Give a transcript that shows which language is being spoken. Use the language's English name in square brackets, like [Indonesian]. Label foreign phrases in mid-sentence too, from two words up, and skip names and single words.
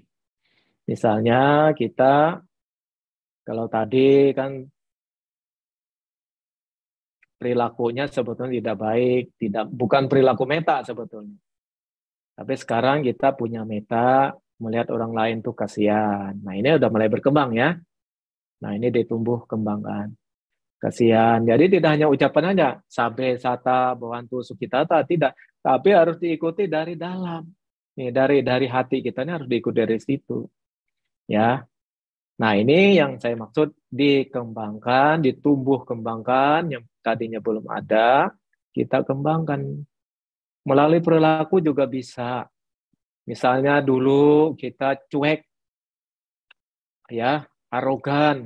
[Indonesian] Misalnya kita, kalau tadi kan perilakunya sebetulnya tidak baik, bukan perilaku metta sebetulnya. Tapi sekarang kita punya metta, melihat orang lain tuh kasihan. Nah, ini udah mulai berkembang ya. Nah, ini ditumbuh kembangkan. Kasihan. Jadi tidak hanya ucapan aja, [Pali] sabe, sata, bawantu, sukitata, [Indonesian] tidak. Tapi harus diikuti dari dalam. Nih, dari hati kita ini harus diikuti dari situ. Ya. Nah, ini yang saya maksud dikembangkan, ditumbuh kembangkan, yang tadinya belum ada, kita kembangkan. Melalui perilaku juga bisa. Misalnya dulu kita cuek, ya, arogan.